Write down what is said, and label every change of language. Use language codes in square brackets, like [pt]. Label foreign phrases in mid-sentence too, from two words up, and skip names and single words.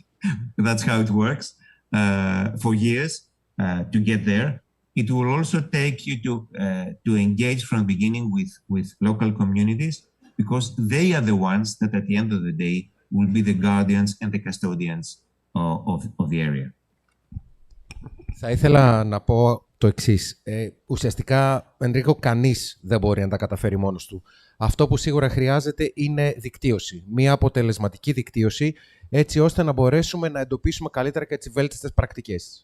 [en] That's how it works for years to get there. It will also take you to engage from the beginning with local communities, because they are the ones that at the end of the day will be the guardians and the custodians of the area. [el] Θα ήθελα να πω το εξής. Ουσιαστικά, Ενρίκο, κανείς δεν μπορεί να τα καταφέρει μόνος του. Αυτό που σίγουρα χρειάζεται είναι δικτύωση. Μία αποτελεσματική δικτύωση, έτσι ώστε να μπορέσουμε να εντοπίσουμε καλύτερα και τις βέλτιστες πρακτικές.